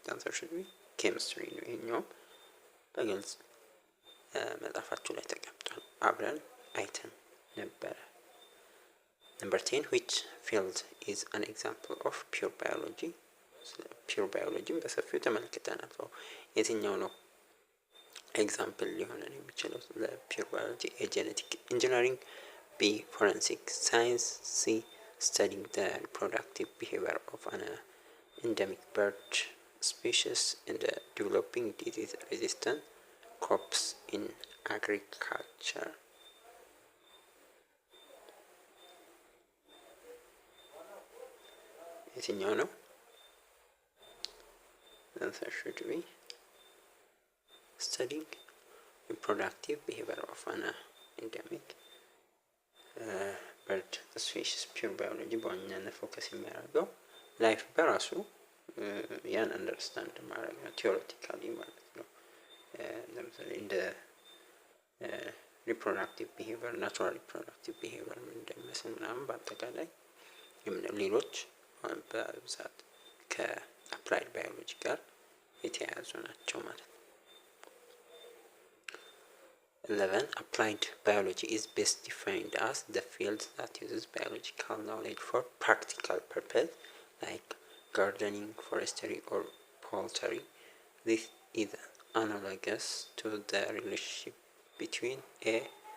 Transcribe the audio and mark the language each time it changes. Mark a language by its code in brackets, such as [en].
[en] አንሰር ሹድ ቢ [am] ኬሚስትሪ ነው። ይሄኛውም በግልጽ መጽሐፋችሁ ላይ ተቀምጧል፣ አብረን አይተን ነበረ። [en] Number 10, which field is an example of pure biology? [am] ፒውር ባዮሎጂን በሰፊው ተመልክተናል። የትኛው ነው ኤግዛምፕል ሊሆነን የሚችለው ለፒውር ባዮሎጂ? [en] ኤ ጄኔቲክ ኢንጂነሪንግ፣ ቢ ፎረንሲክ ሳይንስ፣ ሲ studying the reproductive behavior of an endemic bird species and developing disease resistant crops in agriculture. [am] የትኛው ነው? [en] The answer should be studying reproductive behavior of an endemic bird species. [am] ፒውር ባዮሎጂ በዋናነት ፎከስ የሚያደርገው ላይፍ በራሱ ያን አንደርስታንድ ማድረግ ነው፣ ቲዎሬቲካሊ ማለት ነው። ለምሳሌ እንደ ሪፕሮዳክቲቭ ቢሄቪየር፣ ናቹራል ሪፕሮዳክቲቭ ቢሄቪየር ምን እንደሚመስል ምናምን በአጠቃላይ ሌሎች በብዛት ከአፕላይድ ባዮሎጂ ጋር የተያያዙ ናቸው ማለት ነው። 11. [en] Applied biology is best defined as the field that uses biological knowledge for practical purpose like gardening, forestry, or poultry. This is analogous to the relationship between A.